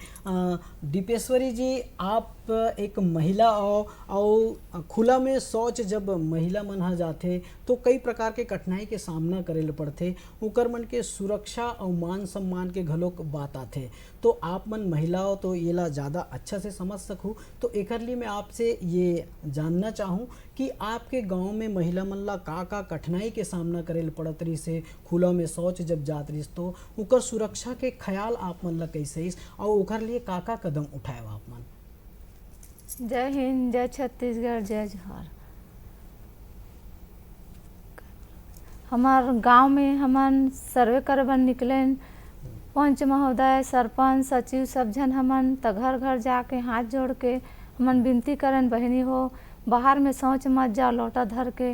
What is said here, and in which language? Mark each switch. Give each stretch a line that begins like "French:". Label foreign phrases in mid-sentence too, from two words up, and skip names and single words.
Chhattisgarhi: दीपेश्वरी जी, आप एक महिला और खुला में शौच जब महिला मन ह जाथे तो कई प्रकार के कठिनाई के सामना करे ले पड़थे, ओकर मन के सुरक्षा और मान सम्मान के घलोक बात आथे। तो आप मन महिलाओं तो येला ज़्यादा अच्छा से समझ सकूँ, तो एकर लिए मैं आपसे ये जानना चाहूँ कि आपके गांव में महिला मन ला का कठिनाई के सामना करे ले पड़त रही से खुला में शौच जब जात रही तो ओकर सुरक्षा के ख्याल आप मन ला कैसे और ओकर लिए का कदम उठाए आप मन। जय हिंद, जय छत्तीसगढ़, जय जोहार। हमार गांव में हमन सर्वे करे बर निकलेन, पंच महोदय, सरपंच, सचिव सब जन हमन त घर घर जाके हाथ जोड़ के हमन विनती करन, बहनी हो बाहर में शौच मत जाओ लोटा धर के।